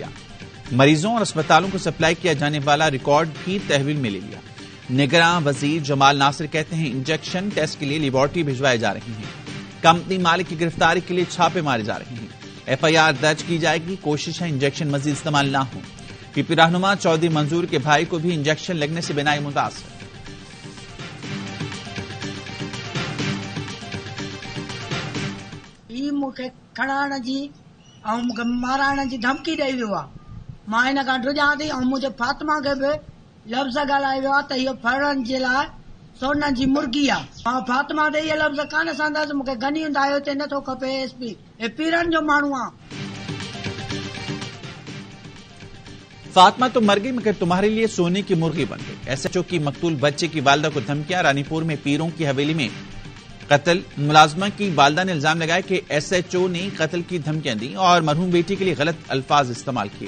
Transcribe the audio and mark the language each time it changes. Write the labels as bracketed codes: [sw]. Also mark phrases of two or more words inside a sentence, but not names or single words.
[ur] مریضوں اور اسپتالوں کو سپلائی کیا جانے والا ریکارڈ بھی تحویل میں لے لیا. نگراں وزیر جمال ناصر کہتے ہیں انجیکشن ٹیسٹ کے لیے لیبارٹری بھجوائے جا رہے ہیں. کمپنی مالک کی گرفتاری کے لیے چھاپے مارے جا رہے ہیں. FIR درج کی جائے گی. کوشش ہے انجیکشن مزید استعمال نہ ہو. PP رہنما چودھری منظور کے بھائی کو بھی انجیکشن لگنے سے بینائی متاثر. [sd] मूंखे खणाइण जी ऐं मूंखे माराइण जी धमकी ॾेई वियो आहे. मां हिन खां ड्रिजां थी ऐं मुंहिंजे फातिमा खे बि लफ़्ज़ ॻाल्हाए वियो आहे त इहो फड़ण जे लाइ सोन जी मुर्गी आहे. मां फातिमा ते इहे लफ़्ज़ कान संदसि. मूंखे गनी हूंदा हिते नथो खपे SP. हे पीरनि जो माण्हू आहे. [ur] فاطمہ تو مر گئی مگر تمہارے لیے سونے کی مرغی بن گئی. SHO کی مقتول بچے کی والدہ کو دھمکیاں. رانی پور میں پیروں کی حویلی میں قتل. ملازمہ کی والدہ نے الزام لگایا کہ SHO نے قتل کی دھمکیاں دیں اور مرحوم بیٹی کے لیے غلط الفاظ استعمال کیے.